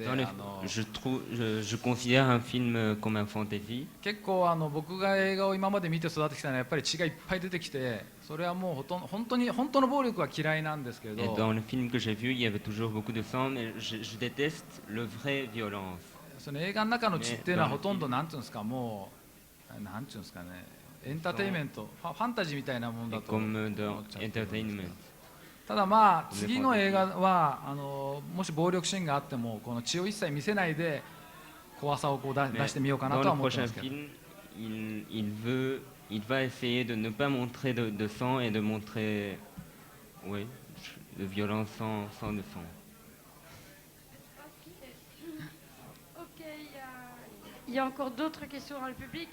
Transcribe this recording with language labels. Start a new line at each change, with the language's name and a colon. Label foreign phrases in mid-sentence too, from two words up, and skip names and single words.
French: je considère un film comme un fantasy.
Japanese: 結構僕が映画を今まで見て育ってきたのはやっぱり血がいっぱい出てきて、それはもう本当の暴力は嫌いなんですけど。
French: Dans le film que j'ai vu, il y avait toujours beaucoup de sang, mais je déteste le vrai violence.
Japanese: その映画の中の血っていうのはほとんどなんていうんですか、もうなんていうんですかね、エンターテインメント、ファンタジーみたいなものだと思っちゃってるんですけど。ただまあ次の映画はもし暴力シーンがあってもこの血を一切見せないで怖さをこう出してみようかなとは思ってますけど。
French: Il va essayer de ne pas montrer de sang et de montrer, oui, de violence sans de sang. Il y a encore d'autres questions dans le public.